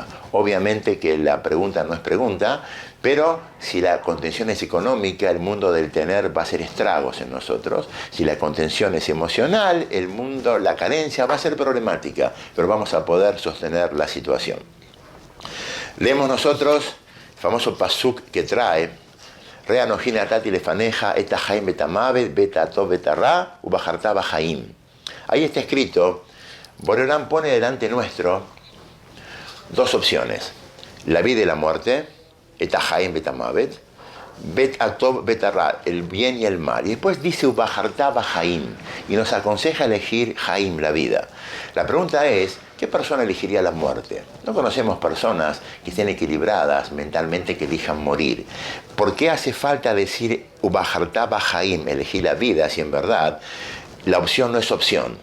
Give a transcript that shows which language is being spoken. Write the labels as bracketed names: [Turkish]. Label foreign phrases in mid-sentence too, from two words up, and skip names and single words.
[Spanish] Obviamente que la pregunta no es pregunta, pero si la contención es económica, el mundo del tener va a hacer estragos en nosotros. Si la contención es emocional, la carencia va a ser problemática, pero vamos a poder sostener la situación. Leemos nosotros el famoso pasuk que trae: [Hebrew] ראה נתתי לפניך את החיים ואת המות את הטוב ואת הרע ובחרת בחיים. [Spanish] Ahí está escrito, Borelán pone delante nuestro dos opciones: la vida y la muerte, [Hebrew] את החיים ואת המות, את הטוב ואת הרע, [Spanish] el bien y el mal. Y después dice [Hebrew] ובחרת בחיים, [Spanish] y nos aconseja elegir jaim, la vida. La pregunta es, ¿qué persona elegiría la muerte? No conocemos personas que estén equilibradas mentalmente que elijan morir. ¿Por qué hace falta decir [Hebrew] ובחרת בחיים, [Spanish] elegir la vida, si en verdad la opción no es opción?